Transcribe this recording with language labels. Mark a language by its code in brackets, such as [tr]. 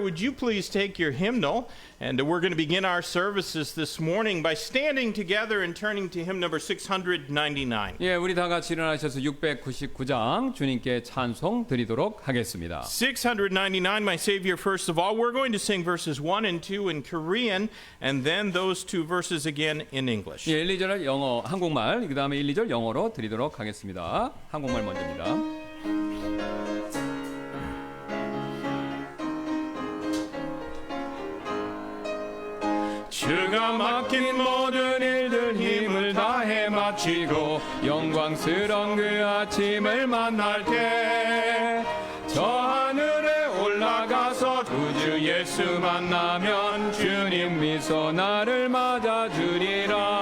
[en] Would you please take your hymnal? And we're going to begin our services this morning by standing together and turning to hymn number 699. [ko] 예, 우리 다 같이 일어나셔서 699장 주님께 찬송 드리도록 하겠습니다. [en] 699, my Savior, first of all, we're going to sing verses 1 and 2 in Korean, and then those two verses again in English. [ko] 예, 1, 2절 영어, 한국말, 그 다음에 1, 2절 영어로 드리도록 하겠습니다. 한국말 먼저입니다. 주가 맡긴 모든 일들 힘을 다해 마치고 영광스러운 그 아침을 만날 때 저 하늘에 올라가서 구주 예수 만나면 주님 미소 나를 맞아주리라.